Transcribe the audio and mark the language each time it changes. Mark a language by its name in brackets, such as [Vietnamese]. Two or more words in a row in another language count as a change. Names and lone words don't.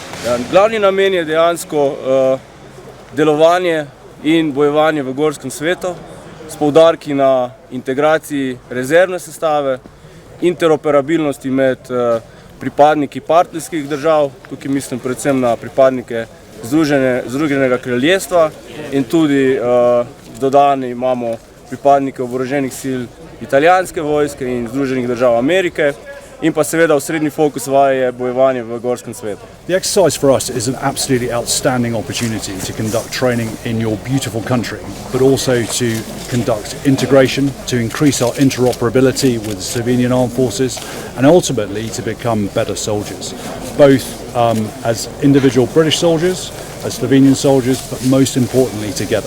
[Slovenian] Glavni namen je dejansko delovanje in bojevanje v gorskem svetu s poudarki na integraciji rezervne sestave, interoperabilnosti med pripadniki partnerskih držav, tukaj mislim predvsem na pripadnike Združenega kraljestva in tudi dodani imamo pripadnike oboroženih sil italijanske vojske in Združenih držav Amerike in pa seveda osrednji fokus vaje je bojevanje v gorskem svetu. [English] The exercise for us is an absolutely outstanding opportunity to conduct training in your beautiful country, but also to conduct integration, to increase our interoperability with the Slovenian Armed Forces, and ultimately to become better soldiers, both as individual British soldiers, as Slovenian soldiers, but most importantly together.